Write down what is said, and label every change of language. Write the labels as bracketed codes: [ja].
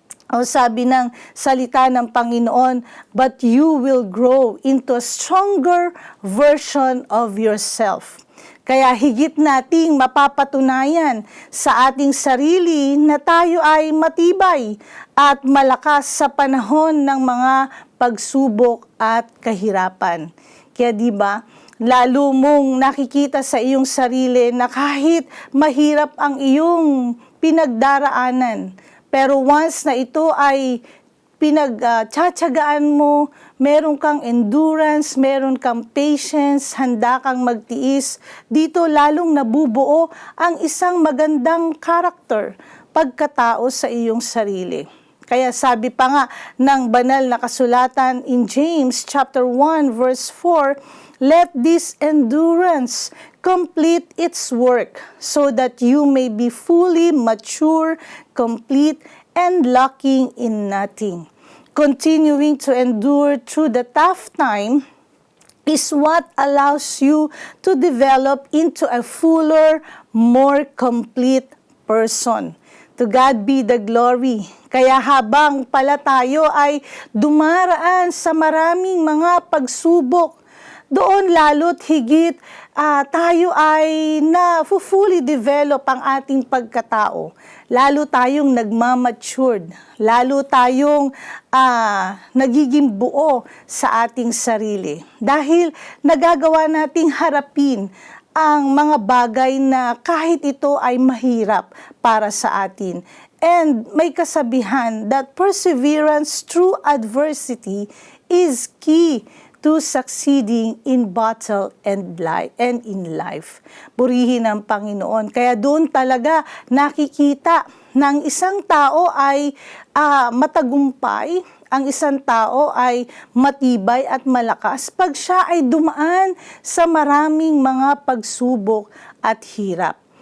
[tl] O sabi ng salita ng Panginoon, [en] but you will grow into a stronger version of yourself. [tl] Kaya higit nating mapapatunayan sa ating sarili na tayo ay matibay at malakas sa panahon ng mga pagsubok at kahirapan. Kaya di ba, lalo mong nakikita sa iyong sarili na kahit mahirap ang iyong pinagdaraanan, pero once na ito ay pinagtsatsagaan mo, meron kang endurance, meron kang patience, handa kang magtiis, dito lalong nabubuo ang isang magandang karakter, pagkatao sa iyong sarili. Kaya sabi pa nga ng banal na kasulatan [en] in James chapter 1 verse 4, let this endurance complete its work so that you may be fully mature, complete, and lacking in nothing. Continuing to endure through the tough time is what allows you to develop into a fuller, more complete person. To God be the glory. [tl] Kaya habang pala tayo ay dumaraan sa maraming mga pagsubok, doon lalo't higit tayo ay [en] fully develop [tl] ang ating pagkatao. Lalo tayong nagmamatured, lalo tayong nagiging buo sa ating sarili. Dahil nagagawa nating harapin ang mga bagay na kahit ito ay mahirap para sa atin. [en] And [tl] may kasabihan [en] that perseverance through adversity is key to succeeding in battle and in life. [tl] Purihin ang Panginoon. Kaya doon talaga nakikita ng isang tao ay matagumpay, ang isang tao ay matibay at malakas pag siya ay dumaan sa maraming mga pagsubok at hirap.